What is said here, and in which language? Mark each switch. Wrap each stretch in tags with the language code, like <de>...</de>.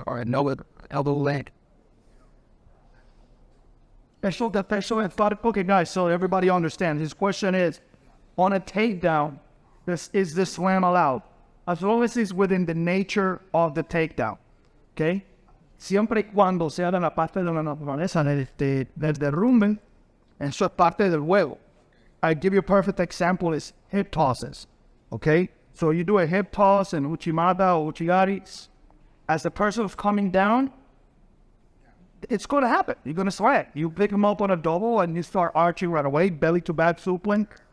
<en>or an elbow leg. Okay, guys, so everybody understands. His question is, on a takedown, is the slam allowed? As long as it's within the nature of the takedown. Okay?</en> <es>Siempre y cuando sea de la parte de la naturaleza del derrumbe, eso es parte del juego.</es> <en>I give you a perfect example is hip tosses. Okay? So you do a hip toss and uchimata or uchigari. As the person is coming down, it's going to happen. You're going to slam. You pick him up on a double and you start arching right away, belly to back suplex.</en>